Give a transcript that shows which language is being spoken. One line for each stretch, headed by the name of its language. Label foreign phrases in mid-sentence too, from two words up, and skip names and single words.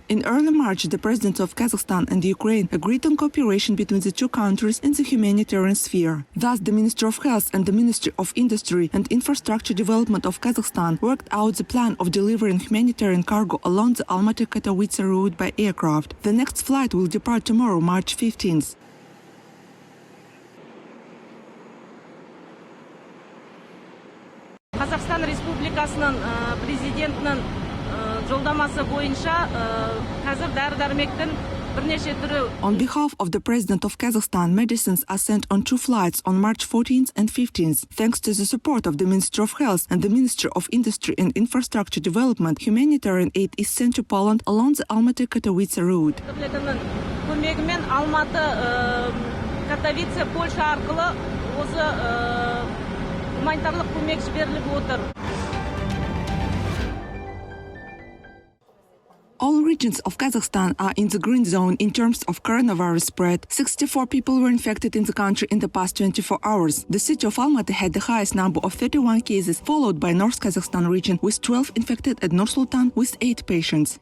English: In early March, the presidents of Kazakhstan and Ukraine agreed on cooperation between the two countries in the humanitarian sphere. Thus, the Ministry of Health and the Ministry of Industry and Infrastructure Development of Kazakhstan worked out the plan of delivering humanitarian cargo along the Almaty-Katowice route by aircraft. The next flight will depart tomorrow, March 15th.
Kazakh: Қазақстан Республикасының президентінің жолдамасы бойынша қазір дәрі-дәрмектің бірнеше түрі.
English: On behalf of the President of Kazakhstan, medicines are sent on 2 flights on March 14th and 15th. Thanks to the support of the Ministry of Health and the Ministry of Industry and Infrastructure Development, humanitarian aid is sent to Poland along the Almaty-Katowice route.
Kazakh: Көмегімен Алматы, Катовице, Польша арқылы осы гуманитарлық көмек жіберіліп отыр.
English: All regions of Kazakhstan are in the green zone in terms of coronavirus spread. 64 people were infected in the country in the past 24 hours. The city of Almaty had the highest number of 31 cases, followed by North Kazakhstan region with 12 infected and Nur-Sultan with 8 patients.